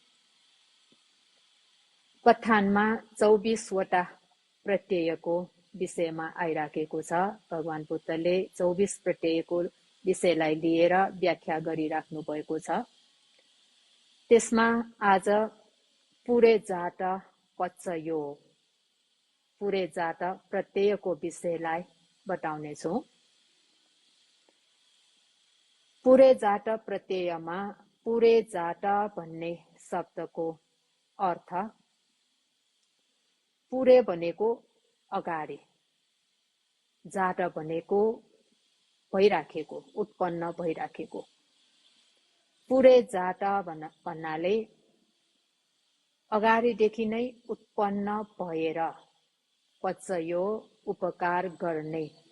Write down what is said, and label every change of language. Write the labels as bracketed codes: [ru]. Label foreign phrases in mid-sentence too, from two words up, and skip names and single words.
[ne] पठानमा 24 वटा प्रत्ययको विषयमा आइराखेको छ। भगवान बुद्धले 24 प्रत्ययको विषयलाई लिएर व्याख्या गरिराख्नु भएको छ। त्यसमा आज [pi] पुरे जात पच्चयो, [ne] पुरे जात प्रत्ययको विषयलाई बताउने छु। पुरे जात प्रत्ययमा पुरे जात भन्ने शब्दको अर्थ पुरे भनेको अगाडि, जात भनेको भइराखेको, उत्पन्न भइराखेको। पुरे जात भन्नाले अगाडिदेखि नै उत्पन्न भएर पच्चयो उपकार गर्ने,